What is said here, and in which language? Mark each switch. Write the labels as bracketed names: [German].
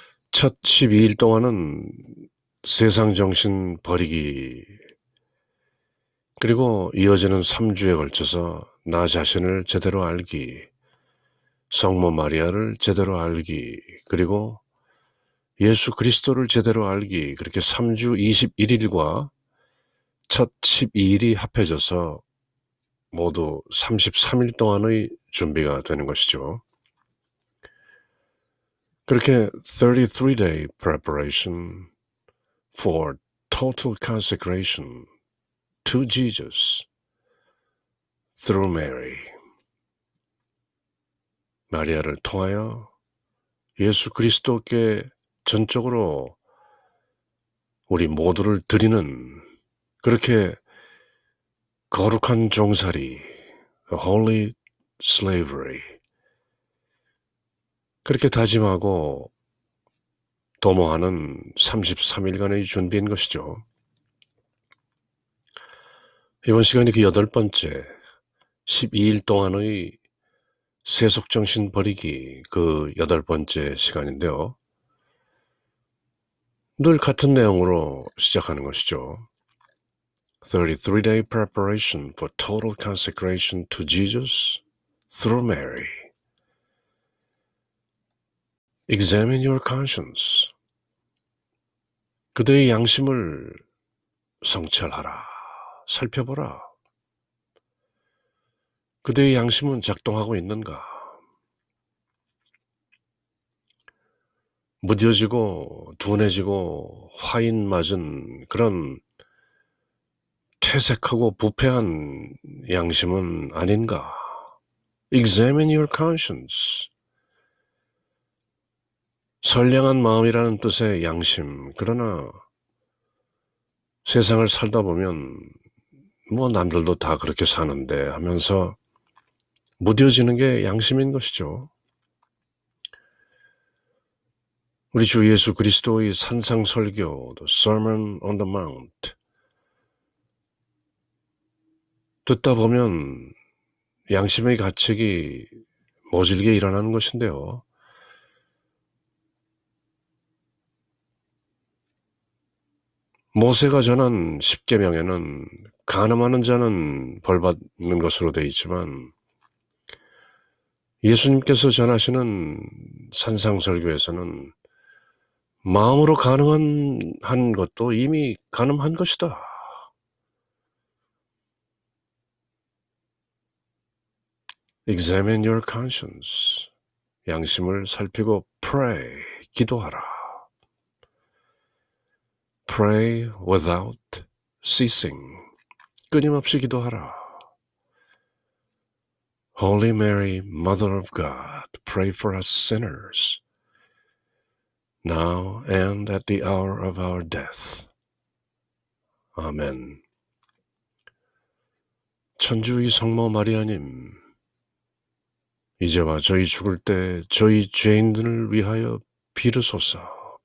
[Korean] 첫 12일 동안은 세상 정신 버리기, 그리고 이어지는 3주에 걸쳐서 나 자신을 제대로 알기, 성모 마리아를 제대로 알기, 그리고 예수 그리스도를 제대로 알기, 그렇게 3주 21일과 첫 12일이 합해져서 모두 33일 동안의 준비가 되는 것이죠. 그렇게 [English] 33-day preparation for total consecration to Jesus through Mary. [Korean] 마리아를 통하여 예수 그리스도께 전적으로 우리 모두를 드리는, 그렇게 거룩한 종살이, holy slavery, 그렇게 다짐하고 도모하는 33일간의 준비인 것이죠. 이번 시간이 그 8번째, 12일 동안의 세속정신 버리기, 그 8번째 시간인데요. 늘 같은 내용으로 시작하는 것이죠. [English] 33-day preparation for total consecration to Jesus through Mary. Examine your conscience. [Korean] 그대의 양심을 성찰하라. 살펴보라. 그대의 양심은 작동하고 있는가? 무뎌지고 둔해지고 화인 맞은 그런 퇴색하고 부패한 양심은 아닌가? [English] Examine your conscience. [Korean] 선량한 마음이라는 뜻의 양심. 그러나 세상을 살다 보면 뭐 남들도 다 그렇게 사는데 하면서 무뎌지는 게 양심인 것이죠. 우리 주 예수 그리스도의 산상설교, The Sermon on the Mount, 듣다 보면 양심의 가책이 모질게 일어나는 것인데요. 모세가 전한 십계명에는 간음하는 자는 벌받는 것으로 되어 있지만, 예수님께서 전하시는 산상설교에서는 마음으로 간음한 것도 이미 간음한 것이다. [English] Examine your conscience. [Korean] 양심을 살피고 pray, 기도하라. [English] Pray without ceasing. [Korean] 끊임없이 기도하라. [English] Holy Mary, Mother of God, pray for us sinners, now and at the hour of our death. [Korean] 아멘. 천주의 성모 마리아님, 이제와 저희 죽을 때 저희 죄인들을 위하여 빌어주소서.